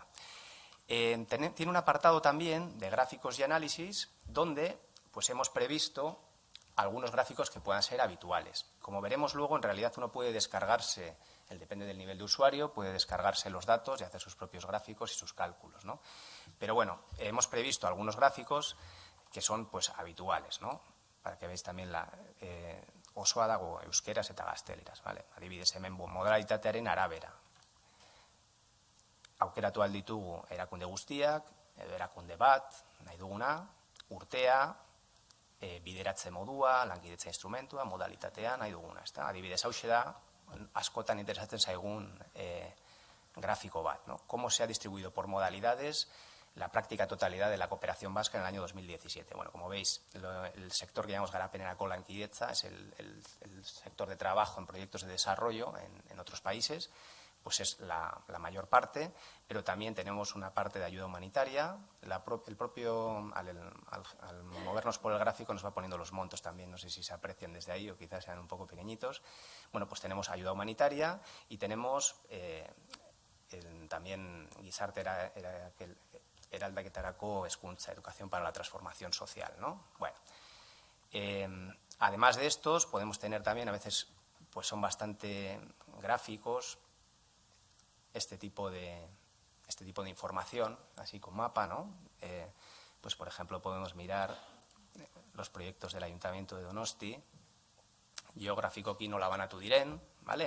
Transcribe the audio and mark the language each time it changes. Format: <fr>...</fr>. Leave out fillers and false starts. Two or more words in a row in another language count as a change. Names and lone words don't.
<es>Tiene un apartado también de gráficos y análisis donde pues hemos previsto algunos gráficos que puedan ser habituales. Como veremos luego, en realidad uno puede descargarse, depende del nivel de usuario, puede descargarse los datos y hacer sus propios gráficos y sus cálculos, ¿no? Pero bueno, hemos previsto algunos gráficos que son pues habituales, ¿no? Para que veáis también</es> <eu>oso dago euskeraz eta gazteleraz,</eu> <es>¿vale?</es> <eu>Adibidez, hemen modalitatearen arabera. Aukeratu ahal ditugu erakunde guztiak, edo erakunde bat, nahi duguna, urtea, bideratze modua, lankidetza instrumentua, modalitatea, nahi duguna. Adibidez, hauxe da, askotan interesatzen zaigun gráfico bat, ¿no?</eu> <es>Cómo se ha distribuido por modalidades la práctica totalidad de la cooperación vasca en el año 2017. Bueno, como veis, el sector que llamamos</es> <eu>garapenerako lankidetza</eu> <es>es el sector de trabajo en proyectos de desarrollo en otros países. Pues es la mayor parte, pero también tenemos una parte de ayuda humanitaria. Al movernos por el gráfico nos va poniendo los montos también, no sé si se aprecian desde ahí o quizás sean un poco pequeñitos. Bueno, pues tenemos ayuda humanitaria y tenemos también</es> <eu>gizarte eraldaketarako hezkuntza,</eu> <es>educación para la transformación social, ¿no? Bueno, además de estos podemos tener también, a veces pues son bastante gráficos, este tipo de información, así con mapa, ¿no? Pues, por ejemplo, podemos mirar los proyectos del Ayuntamiento de Donosti, geográfico no la van a Tudiren, ¿vale?</es>